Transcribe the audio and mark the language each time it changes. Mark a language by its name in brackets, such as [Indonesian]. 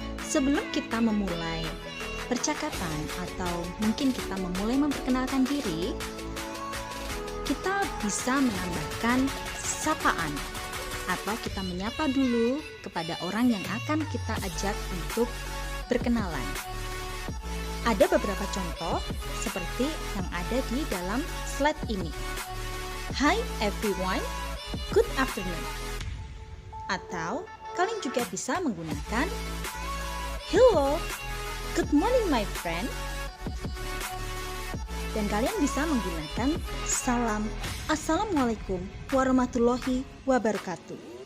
[Indonesian] Sebelum kita memulai percakapan atau mungkin kita memulai memperkenalkan diri, kita bisa menambahkan sapaan atau kita menyapa dulu kepada orang yang akan kita ajak untuk berkenalan. Ada beberapa contoh seperti yang ada di dalam slide ini. [English] Hi everyone, good afternoon. [Indonesian] Atau kalian juga bisa menggunakan [English] hello, good morning my friend. [Indonesian] Dan kalian bisa menggunakan salam, [Arabic] assalamualaikum warahmatullahi wabarakatuh.